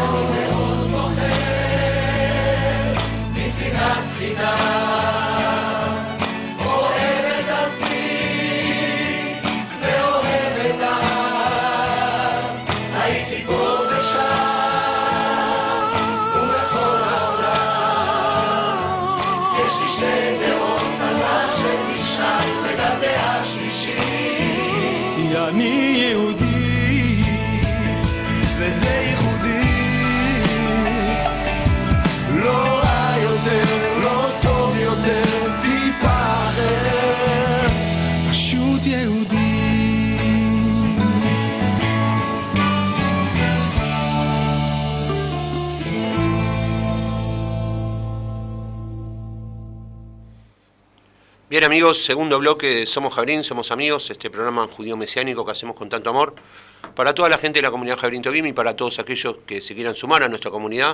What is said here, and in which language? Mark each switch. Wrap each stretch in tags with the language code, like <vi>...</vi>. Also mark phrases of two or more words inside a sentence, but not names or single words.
<he>משנאת חינם, אוהב את עצמי ואוהב את העם, הייתי פה ושם ובכל העולם, יש לי שתי דעות, דעה של משנה וגם דעה שלישית, כי אני יהודי וזה ייחודי. לא רע יותר, לא טוב יותר, טיפה אחר, פשוט יהודי.</he> <es>Bien amigos, segundo bloque de Somos Jabrín, Somos Amigos, este programa judío mesiánico que hacemos con tanto amor para toda la gente de la comunidad Jabrín Tobim y para todos aquellos que se quieran sumar a nuestra comunidad.</es>